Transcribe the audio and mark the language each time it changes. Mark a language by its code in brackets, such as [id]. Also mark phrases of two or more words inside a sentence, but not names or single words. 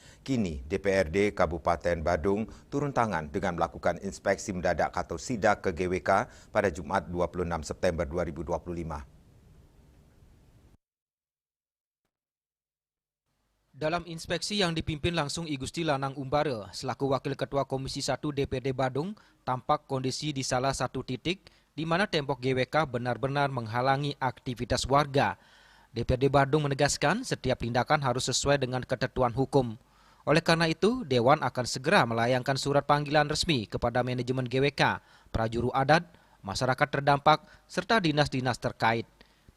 [id] Kini DPRD Kabupaten Badung turun tangan dengan melakukan inspeksi mendadak atau sidak ke GWK pada Jumat 26 September 2025. Dalam inspeksi yang dipimpin langsung I Gusti Lanang Umbara, selaku Wakil Ketua Komisi 1 DPRD Badung, tampak kondisi di salah satu titik di mana tembok GWK benar-benar menghalangi aktivitas warga. DPRD Badung menegaskan setiap tindakan harus sesuai dengan ketentuan hukum. Oleh karena itu, Dewan akan segera melayangkan surat panggilan resmi kepada manajemen GWK, prajuru adat, masyarakat terdampak, serta dinas-dinas terkait.